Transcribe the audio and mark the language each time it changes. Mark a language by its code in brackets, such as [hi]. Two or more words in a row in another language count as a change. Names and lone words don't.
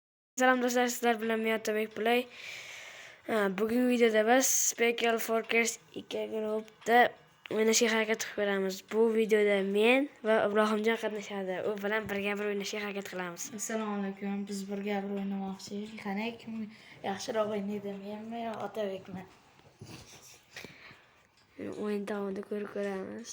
[tr] Selam dostlar, sizler bilen Miyat Tabek Play. [uz] Bugün videoda biz Special Forecast 2 grupda o'ynashga harakat qilib ko'ramiz. Bu videoda men va Ibrohimjon qatnashadi. U bilan birga bir o'ynashga harakat qilamiz. [ar] السلام عليكم. [uz] Biz birga bir o'ynamoqchilik. Qani kim yaxshiroq o'ynaydi, menmi yo Otabekmi? O'yin davomida ko'rib ko'ramiz.